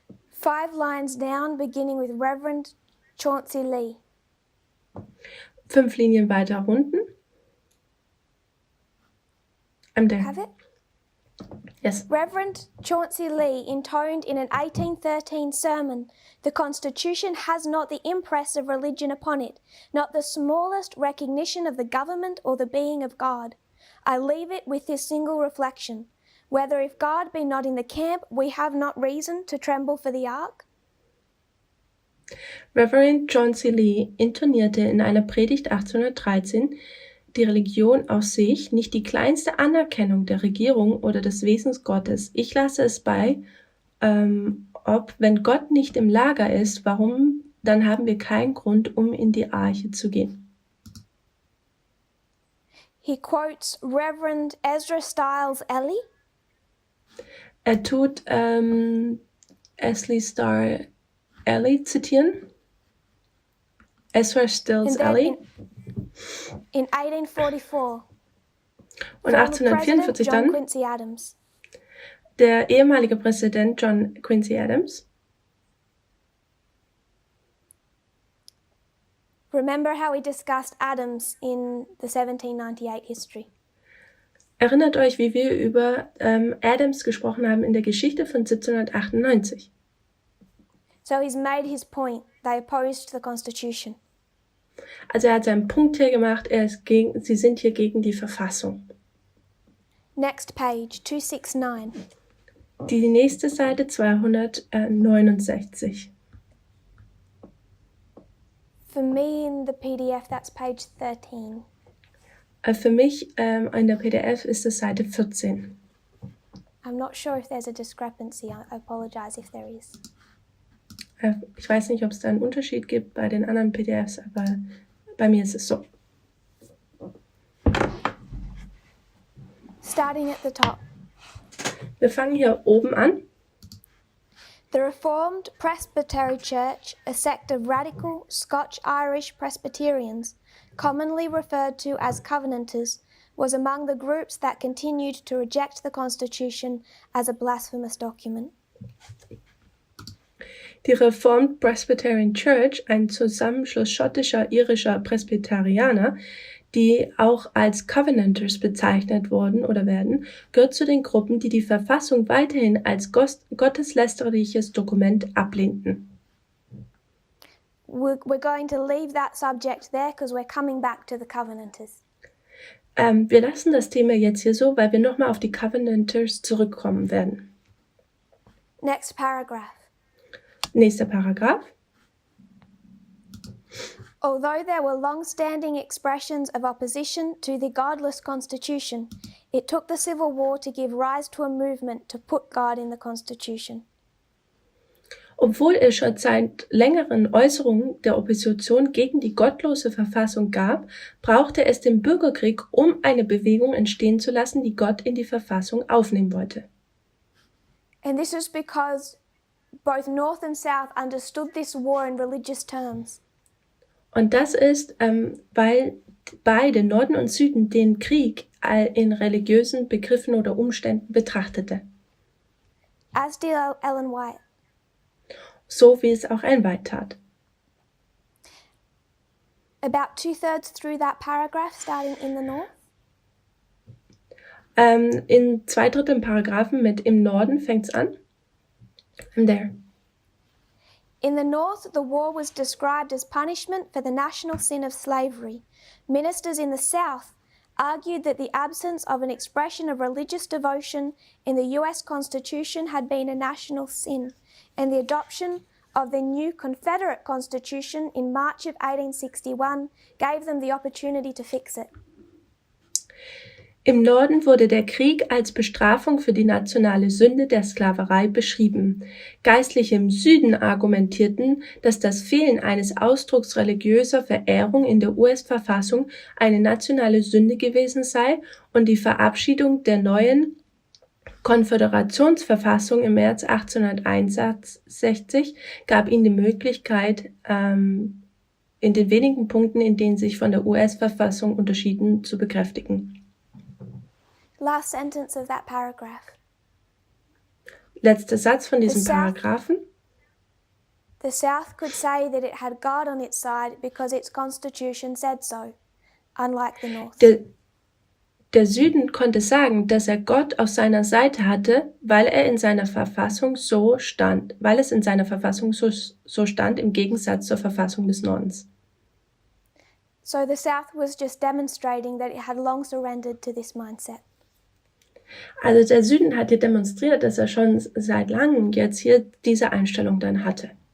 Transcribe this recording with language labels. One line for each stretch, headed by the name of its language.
English: 5 lines down, beginning with Reverend Chauncey Lee.
German: 5 Linien weiter unten.
English: Have it? Yes. Reverend Chauncey Lee intoned in an 1813 sermon, "The Constitution has not the impress of religion upon it, not the smallest recognition of the government or the being of God. I leave it with this single reflection, whether if God be not in the camp, we have not reason to tremble for the ark." Reverend John C.
German: Lee intonierte in einer Predigt 1813, die Religion aus sich, nicht die kleinste Anerkennung der Regierung oder des Wesens Gottes. Ich lasse es bei, ob, wenn Gott nicht im Lager ist, warum, dann haben wir keinen Grund, um in die Arche zu gehen.
English: He quotes Reverend Ezra Stiles Ellie.
German: Er tut Ashley Starr Ellie zitieren.
English: Ezra Stiles Ellie. In 1844,
German: Und
English: Former President
German: 1844
English: John
German: dann
English: Quincy Adams.
German: der ehemalige Präsident John Quincy Adams.
English: Remember how we discussed Adams in the 1798 history.
German: Erinnert euch, wie wir über Adams gesprochen haben in der Geschichte von 1798.
English: So he's made his point. They opposed the Constitution.
German: Also er hat seinen Punkt hier gemacht, sie sind hier gegen die Verfassung.
English: Next page, 269.
German: Die nächste Seite 269.
English: For me in the PDF, that's page 13.
German: Für mich in der PDF ist es Seite 14.
English: I'm not sure if there's a discrepancy. I apologize if there is.
German: Ich weiß nicht, ob es da einen Unterschied gibt bei den anderen PDFs, aber bei mir ist es so.
English: Starting at the top.
German: Wir fangen hier oben an.
English: The Reformed Presbytery Church, a sect of radical Scotch-Irish Presbyterians, commonly referred to as Covenanters, was among the groups that continued to reject the Constitution as a blasphemous document.
German: Die Reformed Presbyterian Church, ein Zusammenschluss schottischer, irischer Presbyterianer, die auch als Covenanters bezeichnet wurden oder werden, gehört zu den Gruppen, die die Verfassung weiterhin als gotteslästerliches Dokument ablehnten.
English: We're going to leave that subject there because we're coming back to the Covenanters.
German: Wir lassen das Thema jetzt hier so, weil wir nochmal auf die Covenanters zurückkommen werden.
English: Next paragraph.
German: Nächster Paragraph.
English: Although there were long-standing expressions of opposition to the godless Constitution, it took the Civil War to give rise to a movement to put God in the Constitution.
German: Obwohl es schon seit längeren Äußerungen der Opposition gegen die gottlose Verfassung gab, brauchte es den Bürgerkrieg, um eine Bewegung entstehen zu lassen, die Gott in die Verfassung aufnehmen wollte.
English: And this is because both North and South understood this war in religious terms.
German: Und das ist, weil beide, Norden und Süden, den Krieg in religiösen Begriffen oder Umständen betrachtete.
English: As did Ellen White.
German: So wie es auch Ellen White tat.
English: About 2/3 through that paragraph, starting in the North.
German: In 2/3 Paragraphen mit im Norden fängt's an.
English: I'm there. In the North, the war was described as punishment for the national sin of slavery. Ministers in the South argued that the absence of an expression of religious devotion in the US Constitution had been a national sin, and the adoption of the new Confederate Constitution in March of 1861 gave them the opportunity to fix it.
German: Im Norden wurde der Krieg als Bestrafung für die nationale Sünde der Sklaverei beschrieben. Geistliche im Süden argumentierten, dass das Fehlen eines Ausdrucks religiöser Verehrung in der US-Verfassung eine nationale Sünde gewesen sei und die Verabschiedung der neuen Konföderationsverfassung im März 1861 gab ihnen die Möglichkeit, in den wenigen Punkten, in denen sich von der US-Verfassung unterschieden, zu bekräftigen.
English: Last sentence of that paragraph.
German: Letzter Satz von diesem Paragraphen.
English: The South could say that it had God on its side because its constitution said so, unlike the North.
German: Der Süden konnte sagen, dass er Gott auf seiner Seite hatte, weil es in seiner Verfassung so stand, im Gegensatz zur Verfassung des Nordens.
English: So the South was just demonstrating that it had long surrendered to this mindset.
German: Also der Süden hat hier demonstriert, dass er schon seit langem jetzt hier diese Einstellung dann hatte.